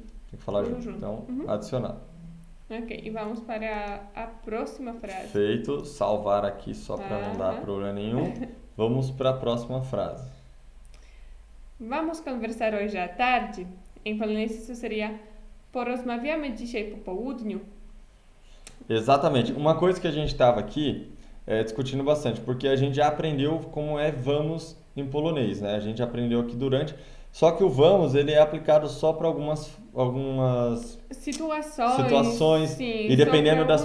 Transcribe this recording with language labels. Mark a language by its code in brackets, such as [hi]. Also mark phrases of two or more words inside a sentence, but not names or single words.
[pt] Tem que falar junto. Então, adicionar. Ok, e vamos para a próxima frase. Feito. Salvar aqui só para não dar problema nenhum. Vamos para a próxima frase. Vamos conversar hoje à tarde? Em polonês isso seria [pl] porozmawiamy dzisiaj po południu. [pt] Exatamente. Uma coisa que a gente estava aqui discutindo bastante, porque a gente já aprendeu como é vamos em polonês, né? A gente aprendeu aqui durante. Só que o vamos, ele é aplicado só para algumas situações sim, e só dependendo para da